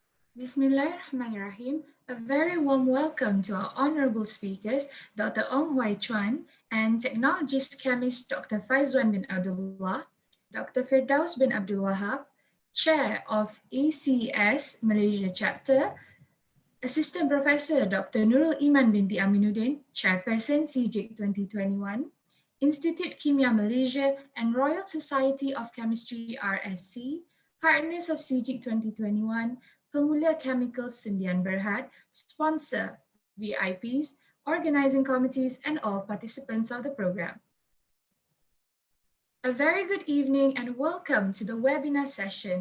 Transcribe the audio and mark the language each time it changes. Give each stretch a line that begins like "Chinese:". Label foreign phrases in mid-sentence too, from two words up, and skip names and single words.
English: Bismillahirrahmanirrahim. A very warm welcome to our honorable speakers, Dr. Ong Huai Chuan and technologist chemist Dr. Faizwan bin Abdullah, Dr. Firdaus bin Abdul Wahab, Chair of ACS Malaysia Chapter, Assistant Professor Dr. Nurul Iman binti Aminuddin, Chairperson Sea-Gic 2021, Institute Kimia Malaysia and Royal Society of Chemistry RSC, partners of Sea-Gic 2021, Pemula Chemicals Sendian Berhad, sponsor, VIPs, organizing committees, and all participants of the program. A very good evening and welcome to the webinar session.